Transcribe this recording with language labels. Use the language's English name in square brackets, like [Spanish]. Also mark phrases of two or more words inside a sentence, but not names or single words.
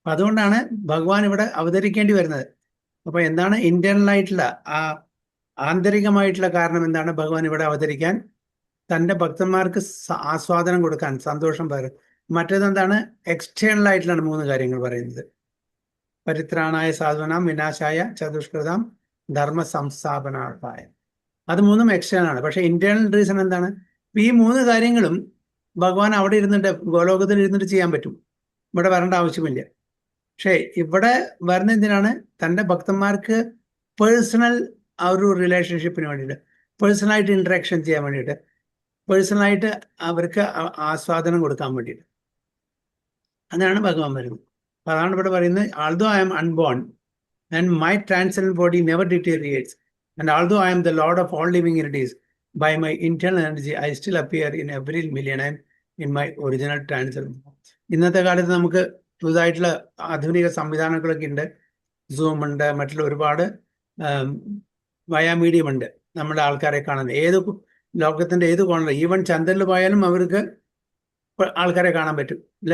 [Malayalam] അപ്പൊ അതുകൊണ്ടാണ് ഭഗവാൻ ഇവിടെ അവതരിക്കേണ്ടി വരുന്നത്. അപ്പൊ എന്താണ് ഇന്റേണൽ ആയിട്ടുള്ള ആ ആന്തരികമായിട്ടുള്ള കാരണം എന്താണ് ഭഗവാൻ ഇവിടെ അവതരിക്കാൻ? തൻ്റെ ഭക്തന്മാർക്ക് ആസ്വാദനം കൊടുക്കാൻ, സന്തോഷം പകരാൻ. മറ്റേതെന്താണ്? എക്സ്റ്റേണൽ ആയിട്ടുള്ള 3 കാര്യങ്ങൾ പറയുന്നത്. [Sanskrit] പരിത്രാണായ സാധുനാം വിനാശായ ചതുഷ്കൃതാം ധർമ്മ സംസ്ഥാപനാർത്ഥായ. [Malayalam] അത് 3ഉം എക്സ്റ്റേണൽ ആണ്. പക്ഷെ [English] internal reason [Malayalam] എന്താണ്? ഈ 3 കാര്യങ്ങളും ഭഗവാൻ അവിടെ ഇരുന്നിട്ട്, ഗോലോകത്തിൽ ഇരുന്നിട്ട് ചെയ്യാൻ പറ്റും. ഇവിടെ വരേണ്ട ആവശ്യമില്ല. പക്ഷേ ഇവിടെ വരുന്ന എന്തിനാണ്? തൻ്റെ ഭക്തന്മാർക്ക് പേഴ്സണൽ ആ ഒരു റിലേഷൻഷിപ്പിന് വേണ്ടിയിട്ട്, പേഴ്സണലായിട്ട് ഇൻട്രാക്ഷൻ ചെയ്യാൻ വേണ്ടിയിട്ട്, പേഴ്സണലായിട്ട് അവർക്ക് ആസ്വാദനം കൊടുക്കാൻ വേണ്ടിയിട്ട്. അതാണ് ഭഗവാൻ വരുന്നത്. അപ്പൊ അതാണ് ഇവിടെ പറയുന്നത്, [English] although I am unborn and my transcendent body never deteriorates and although I am the Lord of all living entities by my internal energy I still appear in every million and in my original transcendent. [Malayalam] ഇന്നത്തെ കാലത്ത് നമുക്ക് പുതുതായിട്ടുള്ള ആധുനിക സംവിധാനങ്ങളൊക്കെ ഉണ്ട്. സൂം ഉണ്ട്, മറ്റുള്ള ഒരുപാട് [English] via medium [Malayalam] ഉണ്ട് നമ്മുടെ ആൾക്കാരെ കാണുന്നത്. ഏത് ലോകത്തിന്റെ ഏത് കോണറിൽ, ഈവൻ ചന്ദ്രനിൽ പോയാലും അവർക്ക് ആൾക്കാരെ കാണാൻ പറ്റും അല്ലേ?